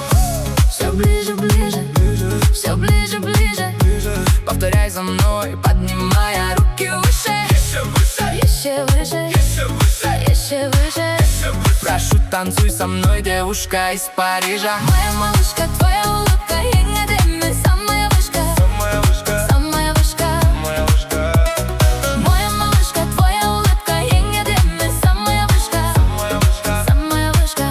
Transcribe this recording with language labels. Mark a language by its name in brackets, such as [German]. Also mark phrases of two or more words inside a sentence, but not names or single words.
[Russian] Все ближе, ближе, все ближе, ближе. Повторяй за мной, поднимая руки выше. Еще выше, еще выше. Прошу, танцуй со мной, девушка из Парижа. Моя малышка, твоя улыбка, [Kazakh] ең әдемі, [Russian] самая вышка, Самая вышка, самая вышка. моя вышка, Моя малышка, твоя улыбка, [Kazakh] ең әдемі, [Russian] самая вышка, моя вышка, самая вышка.